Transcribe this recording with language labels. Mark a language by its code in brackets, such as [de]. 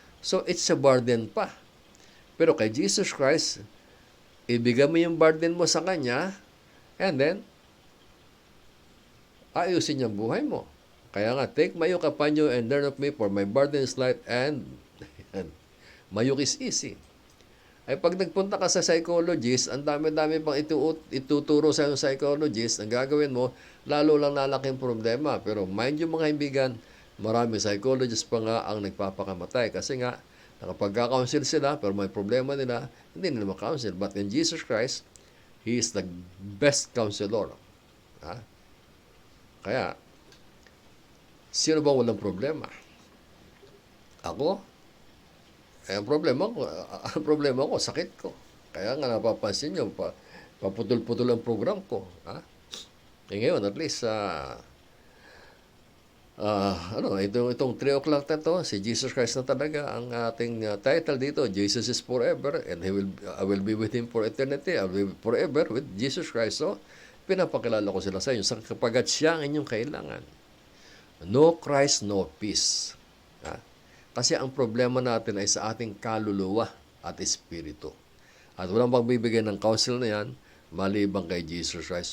[en] So, it's a burden [tl] pa. Pero kay Jesus Christ, ibigay mo yung burden mo sa Kanya, and then, ayusin niya ang buhay mo. [en] Kaya nga, take my yoke upon you and learn of me, for my burden is light and my yoke is easy. [tl] Ay pag nagpunta ka sa psychologist, ang dami-dami pang ituturo sa yung psychologist, ang gagawin mo, lalo lang lalaking problema. Pero mind you mga kaibigan, marami psychologist pa nga ang nagpapakamatay. Kasi nga, nakapagka-counsel sila, pero may problema nila, hindi nila ma-counsel. [en] But in Jesus Christ, He is the best counselor. [tl] Ha? Kaya, sino bang walang problema? Ako? Ang problema ko, sakit ko. Kaya nga napapansin nyo, paputol-putol ang program ko. Ha? Ngayon, at least, itong 3 o'clock na to, si Jesus Christ na talaga ang ating title dito. [en] Jesus is forever, and I will be with Him for eternity. I will be forever with Jesus Christ. [tl] So, pinapakilala ko sila sa inyo, kapagkat siya ang inyong kailangan. [en] No Christ, no peace. [tl] Ha? Kasi ang problema natin ay sa ating kaluluwa at espiritu. At walang pagbibigay ng counsel na yan, maliban kay Jesus Christ.